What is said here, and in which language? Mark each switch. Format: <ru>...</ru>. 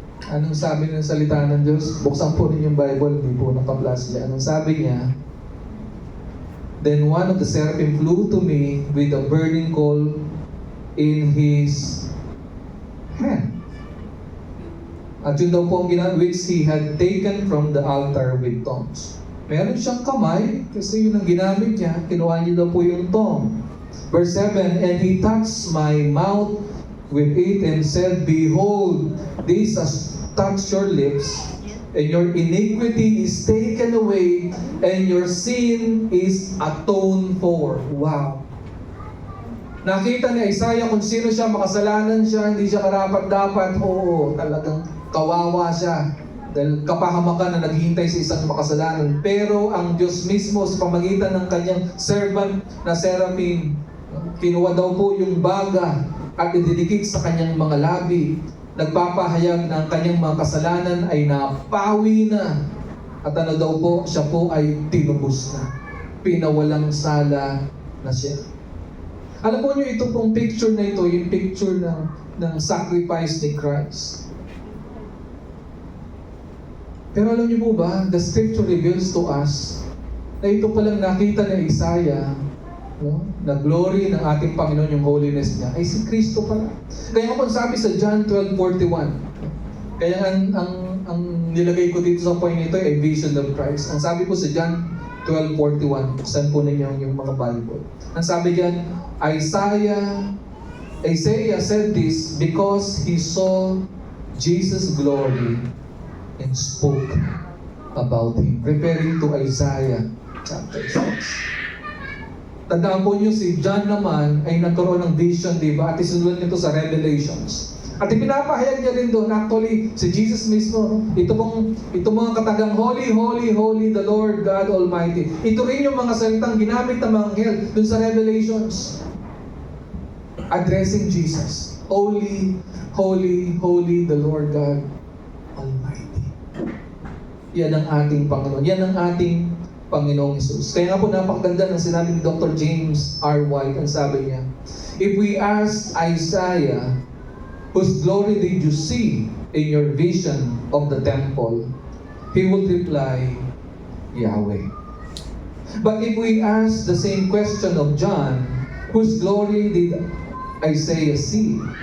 <tl>Anong sabi ng salita ng Diyos? Buksan po ninyong Bible, hindi po nakaplas niya. Anong sabi niya?</tl> <en>Then one of the seraphim flew to me with a burning coal in his hand.</en> <tl>At yun daw po ang ginagawa,</tl> <en>which he had taken from the altar with tongs.</en> <tl>Meron siyang kamay, kasi yun ang ginamit niya, kinuha niya daw po yung tong.</tl> <en>Verse 7, And he touched my mouth with it and said, Behold, this has touched your lips, and your iniquity is taken away, and your sin is atoned for. Wow!</en> <tl>Nakita ni Isaiah kung sino siya, makasalanan siya, hindi siya karapat-dapat. Oo, talagang kawawa siya. Dahil kapahamakan na naghihintay sa isang makasalanan. Pero ang Diyos mismo sa pamagitan ng kanyang servant na seraphim, kinuha daw po yung baga at ididikit sa kanyang mga labi. Nagpapahayag na ang kanyang mga kasalanan ay napawi na. At ano daw po, siya po ay tinubos na. Pinawalang sala na siya. Alam po niyo, ito pong picture na ito, yung picture ng sacrifice ni Christ. Pero alam niyo po ba,</tl> <en>the scripture reveals to us</en> <tl>na ito palang nakita ni Isaiah, no? Na glory ng ating Panginoon, yung holiness niya, ay si Kristo pala. Kaya po sabi sa John 12:41, kaya ang nilagay ko dito sa point nito ay vision of Christ. Ang sabi po sa John 12:41, buksan po ninyo yung mga Bible.</tl> <en>Ang sabi diyan, Isaiah said this because he saw Jesus' glory and spoke about Him. Referring to Isaiah chapter 6.</en> <tl>Tandaan po niyo, si John naman ay nagkaroon ng vision, di ba? At isunod nito sa Revelations. At ipinapahayag niya rin doon, actually, si Jesus mismo, no? Ito mga katagang,</tl> <en>Holy, Holy, Holy, the Lord God Almighty.</en> <tl>Ito rin yung mga salitang ginamit ng mga anghel doon sa Revelations.</tl> <en>Addressing Jesus. Holy, Holy, Holy, the Lord God Almighty.</en> <tl>Yan ang ating Panginoon. Yan ang ating Panginoong Hesus. Kaya nga po napakaganda ng sinabi ni Dr. James R. White. Ang sabi niya,</tl> <en>if we ask Isaiah, whose glory did you see in your vision of the temple? He would reply, Yahweh. But if we ask the same question of John, whose glory did Isaiah see?</en>